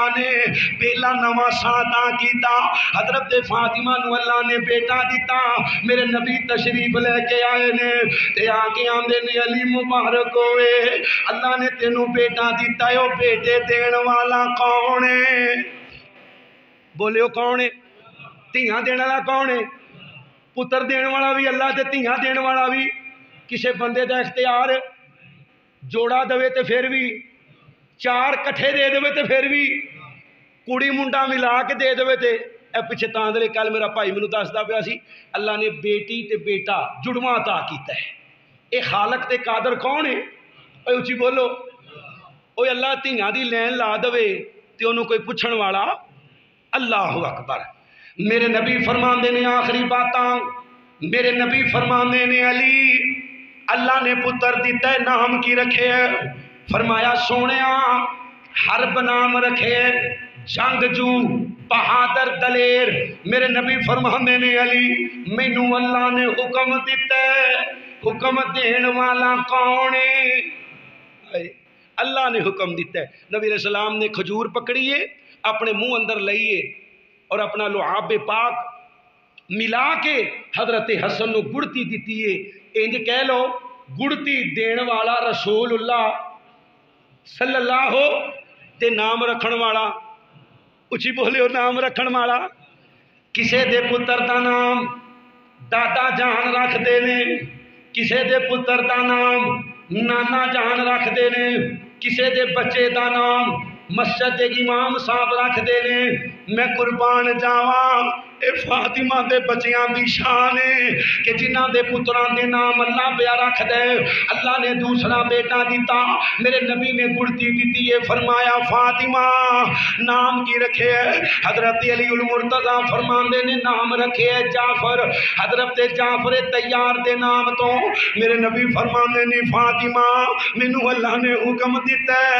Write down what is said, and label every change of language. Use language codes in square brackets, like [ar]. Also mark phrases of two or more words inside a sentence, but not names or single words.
[pa] نے پہلا نواں ساتا کیتا حضرت فاطمہ نو اللہ نے بیٹا دیتا میرے نبی تشریف لے کے آئے نے تے آگے آندے نے علی مبارک ہوئے اللہ نے تینوں بیٹا دیتا ہے وہ بیٹے دین والا کون ہے بولیو کون ہے دھیاں دین والا کون ہے پتر دین والا بھی اللہ تے دھیاں دین والا بھی کسے بندے دا اختیار جوڑا دوے تے پھر بھی چار کٹھے دے دے تے پھر بھی کڑی منڈا ملا کے دے دے تے اے پیچھے تاندلے کل میرا بھائی مینوں دسدا پیا سی اللہ نے بیٹی تے بیٹا جڑواں عطا کیتا ہے. اے خالق تے قادر کون ہے؟ اے اچھی بولو. اوے اللہ دھیاں دی لین لا دے تے انہوں کوئی پوچھن والا. [ar] اللہ اکبر. [pa] میرے نبی فرماندے نے آخری باتاں میرے نبی فرماندے نے علی اللہ نے پتر دیتا ہے نام کی رکھے ہے؟ فرمایا سونیا حرب نام رکھے جنگجو بہادر دلیر. میرے نبی فرماندے نے علی مینوں اللہ نے حکم دیتا ہے. حکم دین والا کون ہے؟ اللہ نے حکم دیتا ہے. نبی [ar] علیہ السلام [pa] نے کھجور پکڑیے اپنے منہ اندر لئیے اور اپنا لعاب پاک ملا کے حضرت حسن نو گڑتی دیتی ہے. انج کہہ لو گڑتی دین والا [ar] رسول اللہ صلی اللہ [pa] تے نام رکھن والا. اچھی بولے ہو نام رکھن والا. کسے دے پتر دا نام دادا جان رکھ دے نے, کسے دے پتر دا نام نانا جان رکھ دے نے, کسے دے بچے دا نام مسجد امام صاحب رکھ دے نے. میں قربان جاواں اے فاطمہ دے بچیاں دی شان ہے کہ جنہ دے پتران دے نام اللہ پیا رکھ دے. اللہ نے دوسرا بیٹا دیتا. میرے نبی نے گڑتی دیتی ہے. فرمایا فاطمہ نام کی رکھے ہے؟ حضرت علی المرتضی فرماندے نے نام رکھے ہے جعفر. حضرت جعفر تیار دے نام تو میرے نبی فرماندے نے فاطمہ مینوں اللہ نے حکم دیتا ہے.